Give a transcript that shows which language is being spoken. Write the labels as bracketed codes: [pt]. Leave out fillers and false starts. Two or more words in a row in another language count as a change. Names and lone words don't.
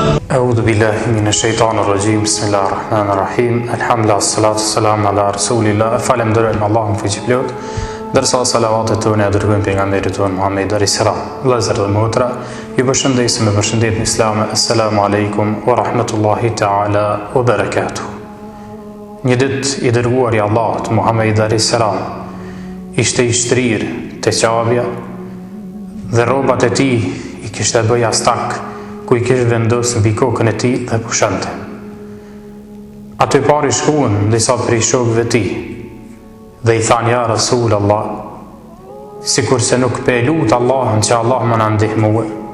[ar] أعوذ بالله من الشيطان الرجيم. بسم الله الرحمن الرحيم. الحمد لله، الصلاة والسلام على رسول الله. [sq] Falenderojmë Allahun fuqiplot. Dërsa salavatet tona dërgojmë pejgamberit ton Muhammed [ar] عليه السلام. [sq] Vëllezër dhe motra, ju përshëndesim me përshëndetjen islame. [ar] السلام عليكم ورحمة الله تعالى وبركاته. [sq] Një ditë i dërguari i Allahut Muhammed [ar] عليه السلام [sq] ishte i shtrirë te qabja dhe rrobat e tij i kishte bëj astak, ku i kishte vendosur mbi kokën e tij dhe pushante. Aty pari shkuan disa prej shokëve të tij dhe i thanë: ja [ar] رسول الله, [sq] sikur se nuk pe lut Allahun që Allah më na ndihmue,